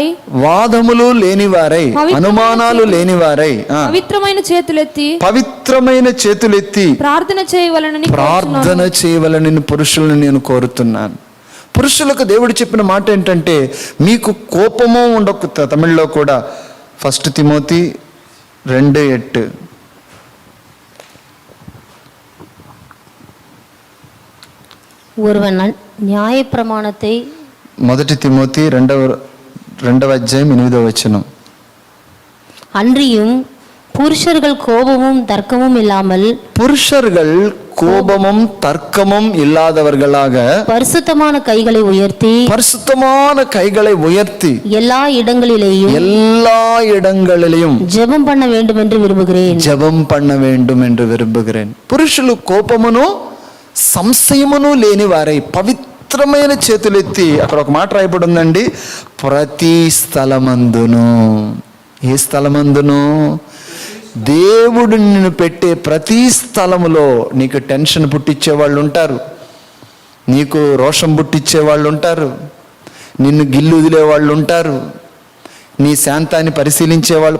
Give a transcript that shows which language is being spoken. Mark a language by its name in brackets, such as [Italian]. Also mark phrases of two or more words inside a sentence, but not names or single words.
[Telugu] వాదములు లేనివారై, అనుమానాలు లేనివారై పవిత్రమైన చేతులెత్తి ప్రార్థన చేయవలనని పురుషులను నేను కోరుతున్నాను. పురుషులకు దేవుడు చెప్పిన మాట ఏంటంటే మీకు కోపము ఉండకు. తమిళ్లో కూడా 1 తిమోతి 2:8. [Tamil] ஒருவன் நியாய பிரமாணத்தை, [Telugu] మొదటి తిమోతి 2వ అధ్యాయం 8వ వచనం. [Tamil] அன்றியும் புருஷர்கள் கோபமும் தர்க்கமும் இல்லாமல், புருஷர்கள் கோபமும் தர்க்கமும் இல்லாதவர்களாக பரிசுத்தமான கைகளை உயர்த்தி எல்லா இடங்களிலேயும் ஜெபம் பண்ண வேண்டும் என்று விரும்புகிறேன். [Telugu] పురుషులు కోపమును సంశయమును లేని వారై పవిత్రమైన చేతులెత్తి, అక్కడ ఒక మాట రాయబడి ఉందండి, ప్రతి స్థలమందును. ఏ స్థలమందును? దేవుడు నిన్ను పెట్టే ప్రతి స్థలములో నీకు టెన్షన్ పుట్టించే వాళ్ళు ఉంటారు, నీకు రోషం పుట్టించే వాళ్ళు ఉంటారు, నిన్ను గిల్లు వదిలే వాళ్ళు ఉంటారు, నీ శాంతాన్ని పరిశీలించే వాళ్ళు.